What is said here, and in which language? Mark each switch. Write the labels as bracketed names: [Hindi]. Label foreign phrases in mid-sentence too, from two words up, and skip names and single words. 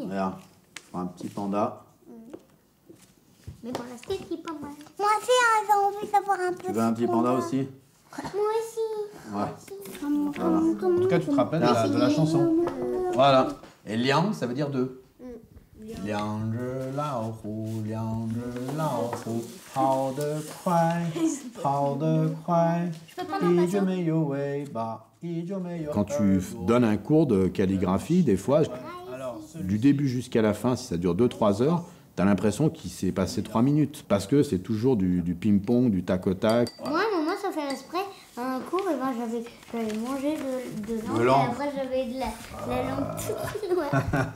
[French] Regarde, tu feras un petit panda. Mais pour l'instant, il est pas mal. Moi aussi, j'ai envie d'avoir un peu. Tu veux un petit panda aussi? Moi aussi. Ouais. Voilà. En tout cas, tu te rappelles de la chanson. Voilà. Et liang, ça veut dire deux. Liangelo. [Chinese] 老虎，两只老虎，跑得快，跑得快，一只没有尾巴，一只没有。 [French] Quand tu donnes un cours de calligraphie, des fois, du début jusqu'à la fin, si ça dure 2-3 heures, t'as l'impression qu'il s'est passé 3 minutes, parce que c'est toujours du ping-pong, du tac au tac. Moi, maman, ça fait exprès. Un cours, et ben, j'avais mangé de langue, et après j'avais de la langue toute noire.